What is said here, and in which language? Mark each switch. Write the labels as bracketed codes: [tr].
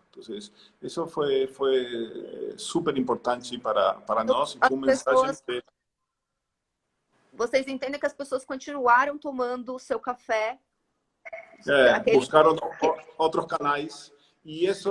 [es] Entonces, eso fue súper importante para nosotros y fue un mensaje de... [pt] Vocês entendem que as pessoas continuaram tomando o seu café [es] buscaron otros canales y eso